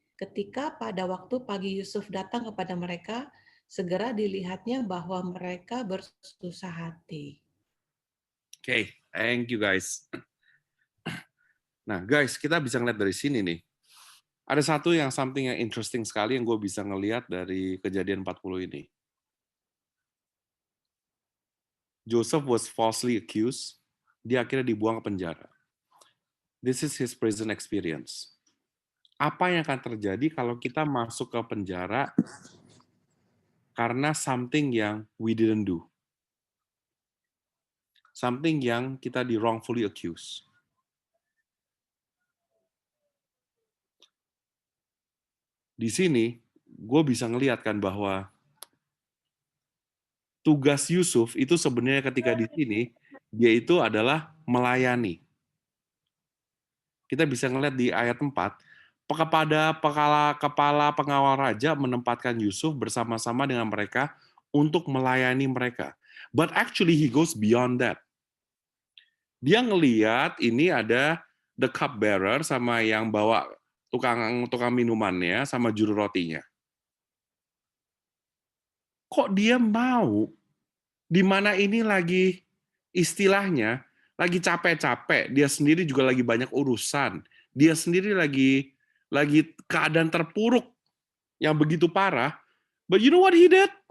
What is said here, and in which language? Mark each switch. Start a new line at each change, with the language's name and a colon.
Indonesian: Ketika pada waktu pagi Yusuf datang kepada mereka, segera dilihatnya bahwa mereka bersusah hati.
English: Okay, thank you guys.
Indonesian: Nah, guys, kita bisa ngeliat dari sini nih. Ada satu yang something yang interesting sekali yang gue bisa ngelihat dari kejadian 40 ini.
English: Joseph was falsely accused.
Indonesian: Dia akhirnya dibuang ke penjara.
English: This is his prison experience.
Indonesian: Apa yang akan terjadi kalau kita masuk ke penjara karena something yang
English: we didn't do?
Indonesian: Something yang kita di
English: wrongfully accused.
Indonesian: Di sini, gue bisa ngelihat kan bahwa tugas Yusuf itu sebenarnya ketika di sini, dia itu adalah melayani. Kita bisa ngelihat di ayat 4, kepada kepala pengawal raja menempatkan Yusuf bersama-sama dengan mereka untuk melayani mereka.
English: But actually he goes beyond that.
Indonesian: Dia ngelihat ini ada
English: the cup bearer
Indonesian: sama yang bawa tukang minumannya sama juru rotinya. Kok dia mau di mana ini lagi istilahnya lagi capek-capek, dia sendiri juga lagi banyak urusan, dia sendiri lagi keadaan terpuruk yang begitu parah,
English: but you know what he did?